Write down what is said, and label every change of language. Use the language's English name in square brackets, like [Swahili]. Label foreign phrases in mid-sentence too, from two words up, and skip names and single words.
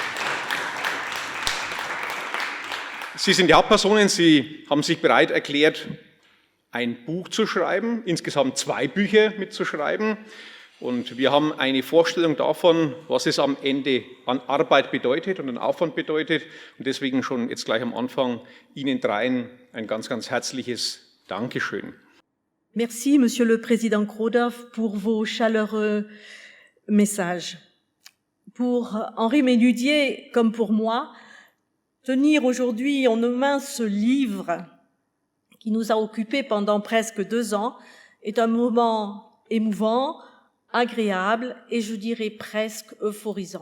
[German] Sie sind die Hauptpersonen, Sie haben sich bereit erklärt, ein Buch zu schreiben, insgesamt 2 Bücher mitzuschreiben. Und wir haben eine Vorstellung davon, was es am Ende an Arbeit bedeutet und an Aufwand bedeutet. Und deswegen schon jetzt gleich am Anfang Ihnen dreien ein ganz, ganz herzliches Dankeschön. [French] Merci, Monsieur le Président Krodov, pour vos chaleureux messages. Pour Henri Menaudier, comme pour moi, tenir aujourd'hui en nos mains ce livre qui nous a occupés pendant presque 2 ans est un moment émouvant, agréable et je dirais presque euphorisant.